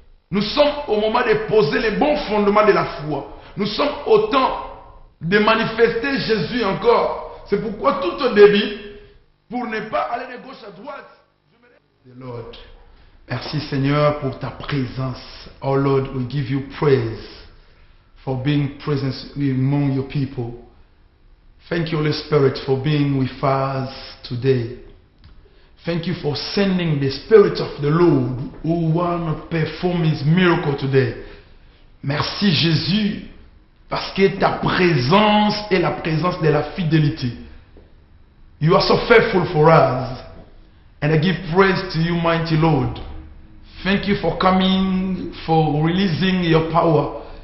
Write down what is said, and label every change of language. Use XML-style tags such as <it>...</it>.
<fr>Nous sommes au moment de poser les bons fondements de la foi. Nous sommes au temps de manifester Jésus encore. C'est pourquoi tout au début, pour ne pas aller de gauche à droite, je me... Lord, merci Seigneur pour ta présence.</fr> <en>Oh Lord, we give you praise for being present among your people. Thank you, Holy Spirit, for being with us today. Thank you for sending the Spirit of the Lord who want to perform His miracle today.</en> <fr>Merci Jésus, parce que ta présence est la présence de la fidélité.</fr> <en>You are so faithful for us. And I give praise to you, mighty Lord. Thank you for coming, for releasing your power.</en>